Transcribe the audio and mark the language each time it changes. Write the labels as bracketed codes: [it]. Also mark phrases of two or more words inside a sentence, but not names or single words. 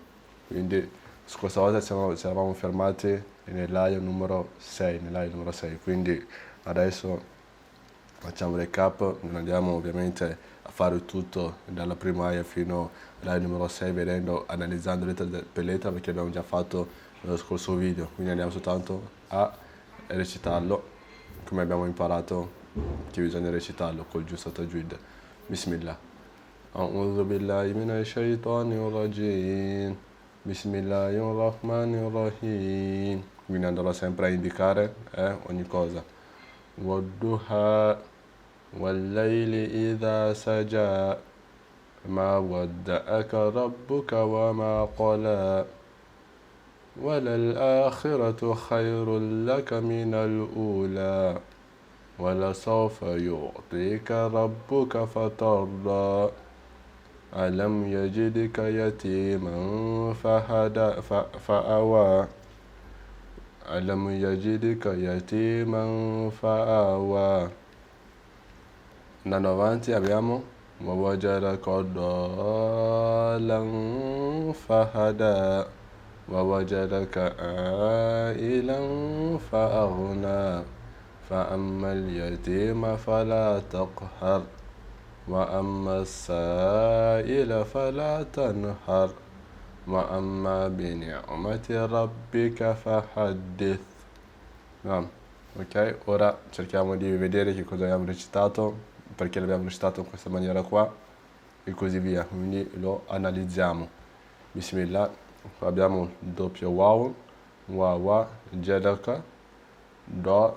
[it] Quindi, scorsa volta ci eravamo fermati nell'aia numero 6, quindi adesso facciamo recap, non andiamo ovviamente a fare tutto dalla prima aia fino all'aia numero 6, analizzando lettera per lettera, perché abbiamo già fatto nello scorso video, quindi andiamo soltanto a recitarlo come abbiamo imparato che bisogna recitarlo col giusto tajwid. [ar] Bismillah. أعوذ بالله من الشيطان الرجيم. بسم الله الرحمن الرحيم. [it] Quindi andrò sempre a indicare ogni cosa. [ar] Wadduha والليل إذا سجى ما ودعك ربك وما قلى وللآخرة خير لك من الأولى ولسوف يعطيك ربك فترضى ألم يجدك يتيما فآوى ألم يجدك يتيما فآوى. [it] Andando avanti abbiamo [ar] ووجدك ضالا فهدى ووجدك عائلا فأغنى فأما اليتيم فلا تقهر وأما السائل فلا تنهر وأما بنعمة ربك فحدث. [it] Ok, ora cerchiamo di vedere che cosa abbiamo recitato, perché l'abbiamo recitato in questa maniera qua e così via, quindi lo analizziamo. [ar] Bismillah. [it] Abbiamo il doppio wow, wa, jedaka, do.